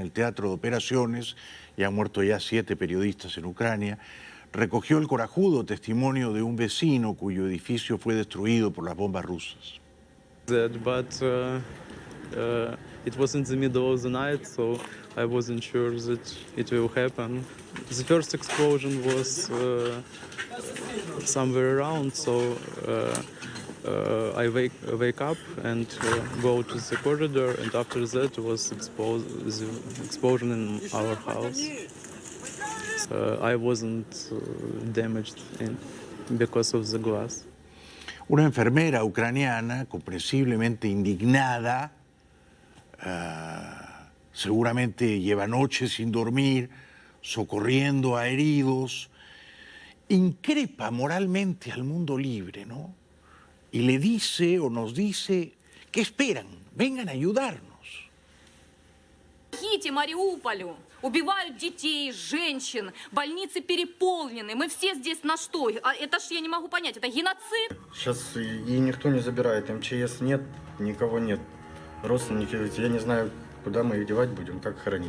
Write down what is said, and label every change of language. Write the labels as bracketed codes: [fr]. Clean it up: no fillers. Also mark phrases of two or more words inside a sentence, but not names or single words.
[es] el Teatro de Operaciones, ya han muerto ya 7 periodistas en Ucrania, recogió el corajudo testimonio de un vecino cuyo edificio fue destruido por las bombas rusas. [en] But it was in the middle of the night, so I wasn't sure that it will happen. The first explosion was somewhere around, so I wake up and go to the corridor, and after that was the explosion in our house. I wasn't damaged because of the glass. [es] Una enfermera ucraniana, comprensiblemente indignada, seguramente lleva noches sin dormir, socorriendo a heridos, increpa moralmente al mundo libre, ¿no? Y le dice o nos dice, ¿qué esperan? Vengan a ayudarnos. [ru] Мариуполю. Убивают детей, женщин, больницы переполнены. Мы все здесь на что? Это ж я не могу понять, это геноцид? Сейчас и никто не забирает, МЧС нет, никого нет. Родственники, я не знаю, куда мы их девать будем, как хоронить.